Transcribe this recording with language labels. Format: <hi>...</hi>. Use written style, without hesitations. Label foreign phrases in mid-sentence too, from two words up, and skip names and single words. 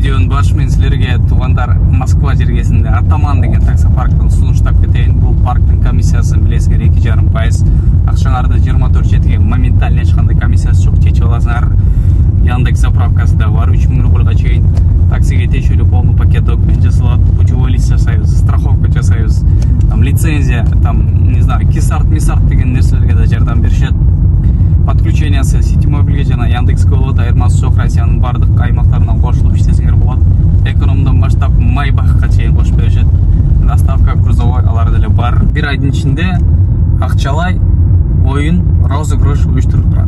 <ky>баш мен силерге туугандар Москва жергесинде Атаман деген таксопарктан сунуштап кетейин. Бул парктын комиссиясын билесиңер 2,5%. Акчаңарды 24/7 моментально эч кандай комиссиясы жок, чечип аласыңар. Яндекс заправкасы да бар, 3000 рубльга чейин таксиге тиешелүү</ky> <ru>полный пакет документ</ru> <ky>жасалат,</ky> <ru>путевой лист</ru> <ky>жасайбыз, страховка жасайбыз,</ky> <ru>там лицензия, там не знаю,</ru> <ky>кисарт деген нерселерге да жардам беришет. Подключениясы Ситимобилге жана Яндекске болот, айырмасы жок, Россиянын бардык аймактарынан кошулуп иштесеңер болот. Экономдон баштап Майбахка чейин кошуп беришет.</ky> <ru>Доставка грузовой</ru> <ky>алар деле бар. Бир айдын ичинде акчалай оюн розыгрыш уюштуруп турат.</ky>